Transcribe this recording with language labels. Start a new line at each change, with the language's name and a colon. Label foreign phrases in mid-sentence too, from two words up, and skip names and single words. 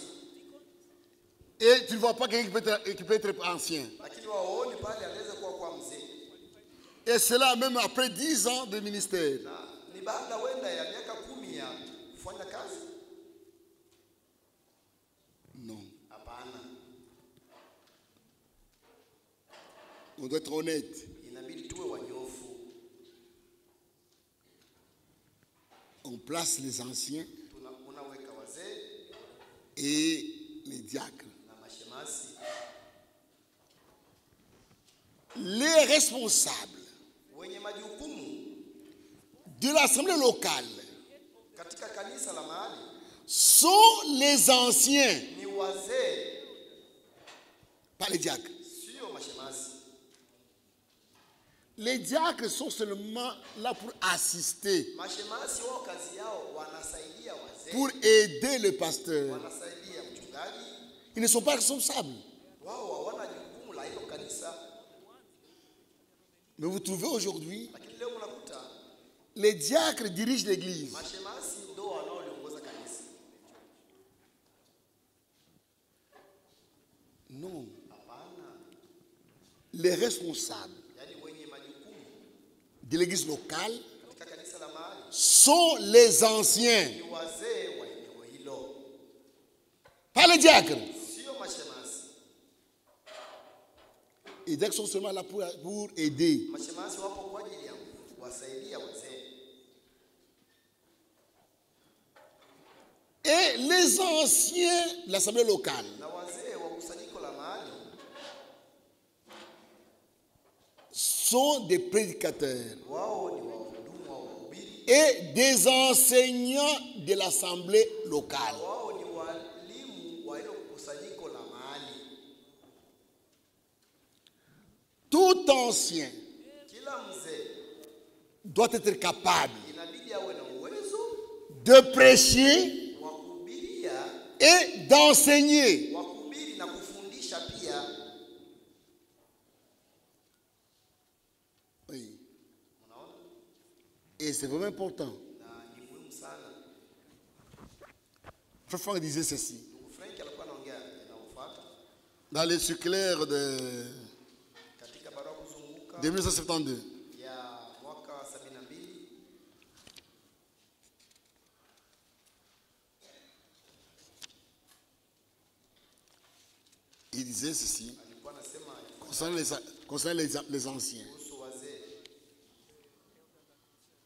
French: et tu ne vois pas quelqu'un qui peut être ancien.
Swahili: lakini waoni pale anaweza kuwa mzee.
French: Et cela même après 10 ans de ministère.
Swahili: Na ni baada wenda ya miaka 10 ya kufanya kazi.
French: Non.
Swahili: Hapana.
French: On doit être honnête.
Swahili: Inabidi tuwe wanyofu.
French: On place les anciens
Swahili: Unaweka wazee
French: et les diacres.
Swahili: na mashemasi.
French: Les responsables
Swahili: Wenye majukumu
French: de l'assemblée locale
Swahili: katika kanisa la mahali
French: sont les anciens,
Swahili: ni wazee,
French: pas les diacres.
Swahili: sio mashemasi.
French: Les diacres sont seulement là pour assister,
Swahili: Mashemasi wao kazi yao wanasaidia wazee,
French: pour aider le pasteur.
Swahili: wanasaidia mchungaji.
French: Ils ne sont pas responsables.
Swahili: Wao hawana jukumu la hilo kanisa.
French: Mais vous trouvez aujourd'hui,
Swahili: Lakini leo mnakuta
French: les diacres dirigent l'église.
Swahili: mashemasi ndio wanaoliongoza kanisa.
French: Non.
Swahili: Hapana.
French: Les responsables
Swahili: Yaani wenye majukumu
French: de l'église locale
Swahili: katika kanisa la mahali
French: sont les anciens,
Swahili: ni wazee wa eneo hilo,
French: pas les diacres.
Swahili: sio mashemasi.
French: Les diacres sont seulement là pour aider.
Swahili: Mashemasi wapo kwa ajili ya kuwasaidia wazee.
French: Et les anciens de l'assemblée locale
Swahili: Na wazee wa kusanyiko la mahali
French: sont des prédicateurs
Swahili: wao ni wahudumu wa wahubiri,
French: et des enseignants de l'assemblée locale.
Swahili: wao ni walimu wa hilo kusanyiko la mahali.
French: Tout ancien
Swahili: Kila mzee
French: doit être capable
Swahili: inabidi awe na uwezo
French: de prêcher
Swahili: wa kuhubiria,
French: et d'enseigner.
Swahili: wa kuhubiri na kufundisha pia.
French: Oui.
Swahili: Unaona?
French: Et c'est vraiment important.
Swahili: Na ni muhimu sana.
French: Frère Franck disait ceci.
Swahili: Ndugu Frank alikuwa anaongea inayofuata
French: Dans les circulaires
Swahili: katika barua kuzunguka
French: de 1972.
Swahili: ya mwaka 72.
French: Il disait ceci
Swahili: Alikuwa anasema
French: concernant les anciens.
Swahili: kuhusu wazee.